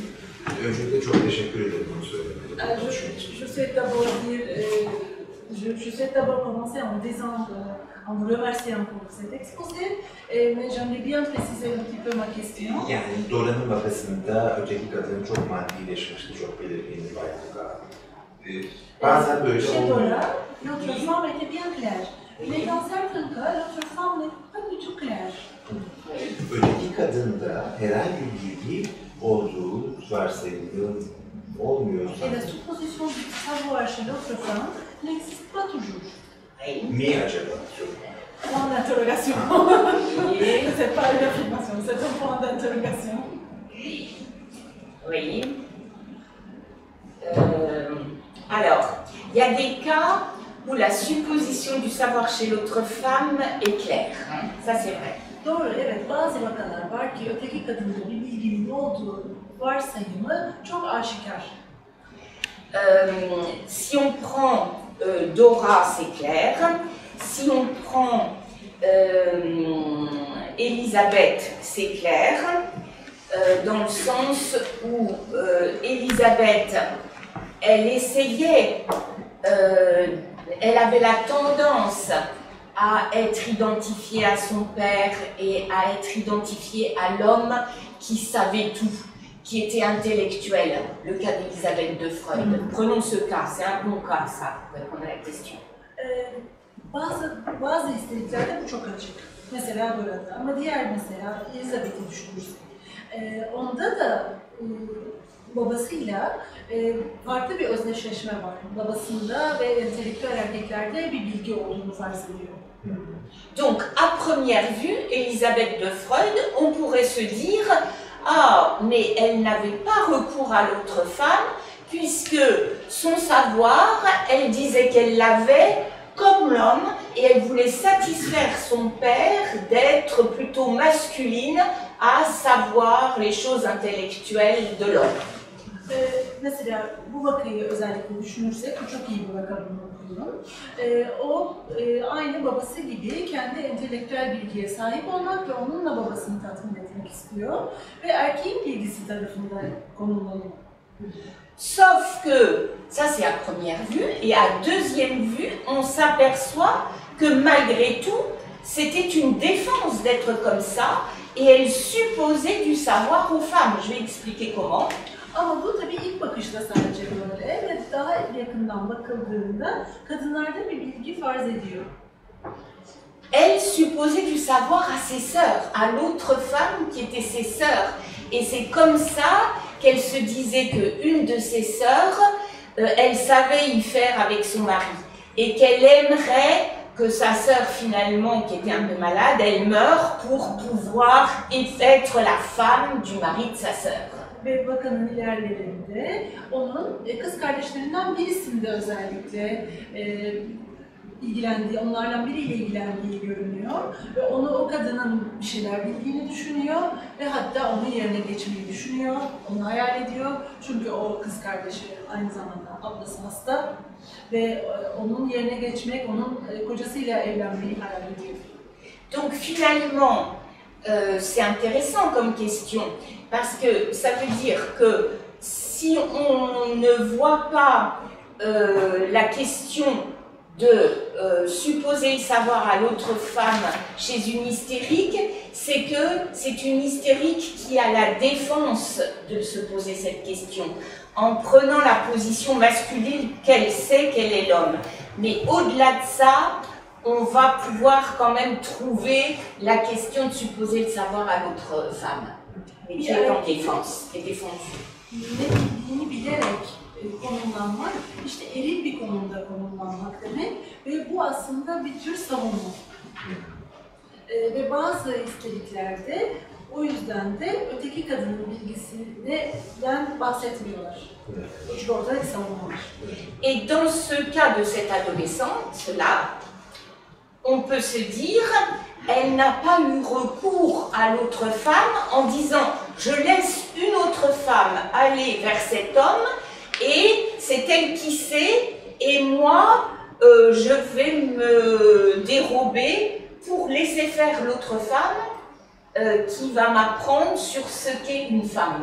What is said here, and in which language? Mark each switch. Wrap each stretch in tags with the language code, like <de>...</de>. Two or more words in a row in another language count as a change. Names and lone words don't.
<tr>Öncelikle çok teşekkür ederim bunu söylemeye.</tr> <fr>Je souhaite d'abord commencer en disant, en vous remerciant pour cet exposé, mais j'aimerais bien préciser un petit peu ma question.</fr> <tr>Yani Dora'nın vakasında öteki kadın çok maddileşmişti, çok belirgin bir bayanlığa. Bazen böyle</tr> <fr>Chez</fr> <tr>olmuyor.</tr> <fr>Dora, l'autre femme était bien claire. Mais dans certains cas, l'autre femme n'est pas du tout claire.</fr> <tr>Öteki kadında herhangi bir bilgi olduğu varsayımda olmuyorsa</tr> <fr>Et la supposition du savoir chez l'autre femme n'existe pas toujours.</fr> <tr>mi acaba?</tr> <fr>Point d'interrogation. C'est pas une affirmation, c'est un point d'interrogation. Oui. Alors, il y a des cas où la supposition du savoir chez l'autre femme est claire. Ça, c'est vrai.</fr> <tr>Doğru, evet, bazı vakalar var ki öteki kadında bir bilginin olduğu varsayımı çok aşikar.</tr> <fr>Si on prend Dora, c'est clair. Si on prend Elisabeth, c'est clair. Dans le sens où Elisabeth, elle essayait, elle avait la tendance à être identifiée à son père et à être identifiée à l'homme qui savait tout, qui était intellectuel, le cas d'Elisabeth de Freud. Prenons ce cas, c'est un bon cas ça, pour répondre à la question.</fr> <tr>Bazı istediklerde bu çok açık. Mesela burada ama diğer mesela Elizabeth'i düşünürsek. Onda da babasıyla farklı bir özdeşleşme var. Babasında ve entelektüel erkeklerde bir bilgi olduğunu farz ediyor.</tr> <fr>Donc, à première vue, Elisabeth de Freud, on pourrait se dire « Ah, mais elle n'avait pas recours à l'autre femme, puisque son savoir, elle disait qu'elle l'avait comme l'homme, et elle voulait satisfaire son père d'être plutôt masculine à savoir les choses intellectuelles de l'homme. »</fr> <tr>Mesela bu vakayı özellikle düşünürsek, bu çok iyi bir vaka bunu okuyun. O aynı babası gibi kendi entelektüel bilgiye sahip olmak ve onunla babasını tatmin etmek istiyor. Ve erkeğin bilgisi tarafında konumlanıyor.</tr> <fr>Sauf que, ça c'est à première vue, et à deuxième vue, on s'aperçoit que malgré tout, c'était une défense d'être comme ça et elle supposait du savoir aux femmes. Je vais expliquer comment.</fr> <tr>Ama bu tabii ilk bakışta sadece böyle ve daha yakından bakıldığında kadınlarda bir bilgi farz ediyor.</tr> <fr>Elle supposait du savoir à ses sœurs, à l'autre femme qui était ses sœurs. Et c'est comme ça qu'elle se disait qu'une de ses sœurs, elle savait y faire avec son mari. Et qu'elle aimerait que sa sœur, finalement, qui était un peu malade, elle meure pour pouvoir être la femme du mari de sa sœur.</fr> <tr>Ve bakanın ilerlerinde onun kız kardeşlerinden birisinde özellikle ilgilendiği, onlardan biriyle ilgilendiği görünüyor ve onu o kadının bir şeyler bildiğini düşünüyor ve hatta onun yerine geçmeyi düşünüyor, onu hayal ediyor çünkü o kız kardeşi aynı zamanda ablası hasta ve onun yerine geçmek, onun kocasıyla evlenmeyi hayal ediyor.</tr> <fr>Donc finalement, c'est intéressant comme question parce que ça veut dire que si on ne voit pas la question de supposer le savoir à l'autre femme chez une hystérique, c'est que c'est une hystérique qui a la défense de se poser cette question, en prenant la position masculine qu'elle sait qu'elle est l'homme. Mais au-delà de ça, on va pouvoir quand même trouver la question de supposer le savoir à l'autre femme, mais qui est en défense, qui est défendue.</fr> <tr>Konumlanmak, işte eril bir konumda konumlanmak demek ve bu aslında bir tür savunma. Ve bazı istediklerde o yüzden de öteki kadının bilgisinden bahsetmiyorlar. Çünkü orada bir savunma var.</tr> <fr>Et dans ce cas de cette adolescente-là, on peut se dire, elle n'a pas eu recours à l'autre femme en disant « je laisse une autre femme aller vers cet homme » et c'est elle qui sait, et moi, je vais me dérober pour laisser faire l'autre femme qui va m'apprendre sur ce qu'est une femme.</fr>